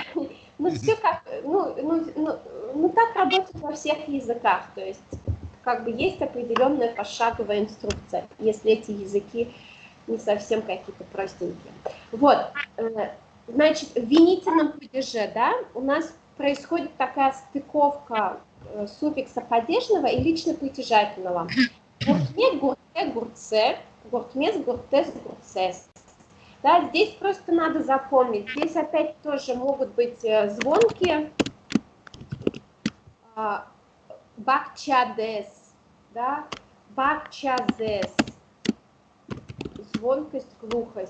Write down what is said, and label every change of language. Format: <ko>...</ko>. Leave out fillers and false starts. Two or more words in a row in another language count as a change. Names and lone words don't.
<ru>Ну все как, так работает во всех языках, то есть как бы есть определенная пошаговая инструкция, если эти языки не совсем какие-то простенькие. Вот. Значит, в винительном падеже, да, у нас происходит такая стыковка суффикса падежного и лично-притяжательного.</ru> <tt>Гуртме, гурте, гурце, гуртмес, гуртес, гурцес.</tt> <ru>Да, здесь просто надо запомнить. Здесь опять тоже могут быть звонки.</ru> <tt>Бакчадес, да, бакчазес.</tt> <ru>Звонкость, глухость.</ru>